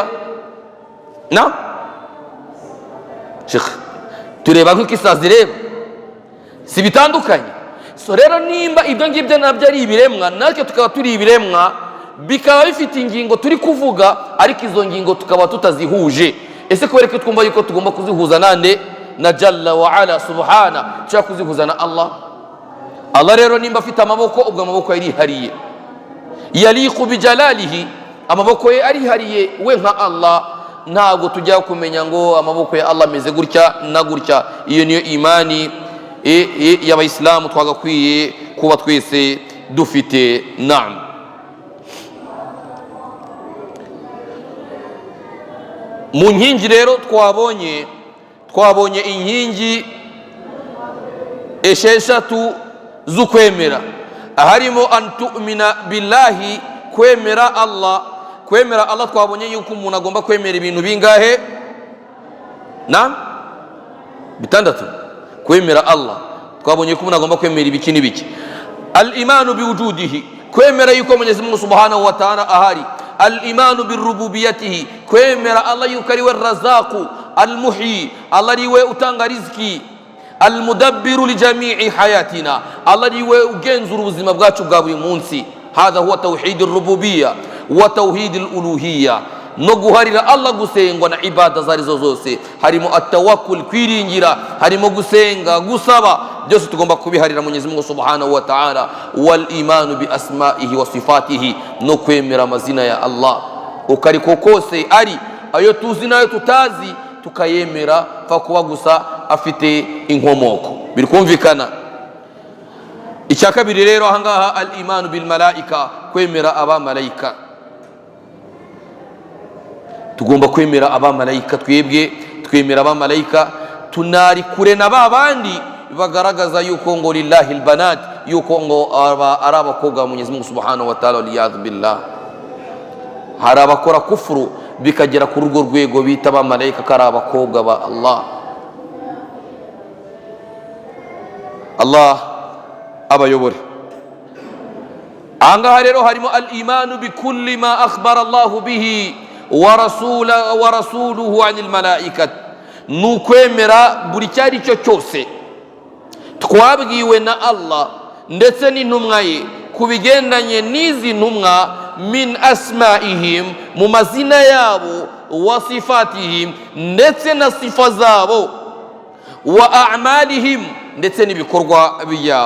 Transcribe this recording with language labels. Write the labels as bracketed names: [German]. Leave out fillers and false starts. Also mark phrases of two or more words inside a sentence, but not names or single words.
[Kinyarwanda] Na Sheikh, tureba nk'uko isazi ireba? Si bitandukanye? So rero nimba ibyo ngibyo nabyo ari ibiremwa, natwe tukaba turi ibiremwa, bikaba bifite ingingo turi kuvuga, ariko izo ngingo tukaba tutazihuje. Ese kubera ko twumva yuko tugomba kuzihuza nande? Na [Arabic] جل وعلا سبحانه, [Kinyarwanda] cyangwa kuzihuza na Allah? Allah rero nimba afite amaboko, ubwo amaboko ye arihariye, [Arabic] يليق بجلاله, [Kinyarwanda] amaboko ye arihariye we nka Allah. Ntabwo tujya kumenya ngo amaboko ya Allah ameze gutya na gutya. Iyo niyo imani y'abayisilamu twagakwiye kuba twese dufite. Naam. Mu nkingi rero twabonye inkingi esheshatu z'ukwemera, harimo [Arabic] أن تؤمن بالله, [Kinyarwanda] kwemera Allah. Kwemera Allah twabonye yuko umuntu agomba kwemera ibintu bingahe? Na bitandatu. Kwemera Allah twabonye ko umuntu agomba kwemera ibiki n'ibiki. [Arabic] الإيمان بوجوده, [Kinyarwanda] kwemera yuko Mwenyezi Mungu [Arabic] سبحانه وتعالى [Kinyarwanda] ahari. [Arabic] الإيمان بربوبيته, [Kinyarwanda] kwemera Allah yuko ari we [Arabic] الرزاق المحيي, [Kinyarwanda] Allah ari we utanga riziki. [Arabic] المدبر لجميع حياتنا, [Kinyarwanda] Allah ari we ugenzura ubuzima bwacu bwa buri munsi. [Arabic] هذا هو توحيد الربوبية وتوحيد الألوهية, [Kinyarwanda] no guharira Allah gusengwa na ibada zarizo zose, harimo at-tawakkul, kwiringira, harimo gusenga, gusaba, byose tugomba kubiharira Mwenyezi Mungu [Arabic] سبحانه وتعالى. والإيمان بأسمائه وصفاته, [Kinyarwanda] no kwemera amazina ya Allah ukari kokose ari ayo tuzi nayo tutazi, tukayemera fa kuba gusa afite inkomoko. Birikumvikana? Icya kabiri rero ahangaha, [Arabic] الإيمان بالملائكة, [Kinyarwanda] kwemera abamalayika. Tugomba kwemera abamalayika, twebwe twemera abamalayika, tunari kure na babandi bagaragaza yuko ngo [Arabic] لله البنات, [Kinyarwanda] yuko ngo ari abakobwa wa Mwenyezi Mungu [Arabic] سبحانه وتعالى, والعياذ بالله. [Kinyarwanda] Hari abakora kufuru bikagera kuri urwo rwego bita abamalayika ko ari abakobwa ba Allah. Allah abayobore. Ahangaha rero harimo [Arabic] الإيمان بكل ما أخبر الله به ورسوله عن الملائكة, [Kinyarwanda] ni ukwemera buri icyo ari cyo cyose twabwiwe na Allah ndetse n'intumwa ye ku bigendanye n'izi ntumwa, [Arabic] من أسمائهم, [Kinyarwanda] mu mazina yabo, [Arabic] وصفاتهم, [Kinyarwanda] ndetse na sifa zabo, [Arabic] وأعمالهم, [Kinyarwanda] ndetse n'ibikorwa byabo.